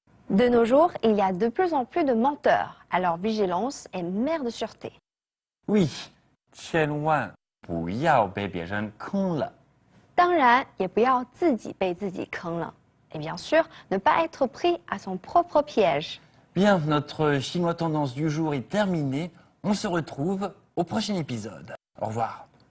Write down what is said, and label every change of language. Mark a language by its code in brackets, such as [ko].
[fr] De nos jours, il y a de plus en plus de menteurs, alors vigilance est mère de sûreté. [zh] Oui, 千万不要被别人坑了。当然，也不要自己被自己坑了。 [fr] Et bien sûr, ne pas être pris à son propre piège. Bien, notre chinois tendance du jour est terminée. On se retrouve au prochain épisode. Au revoir.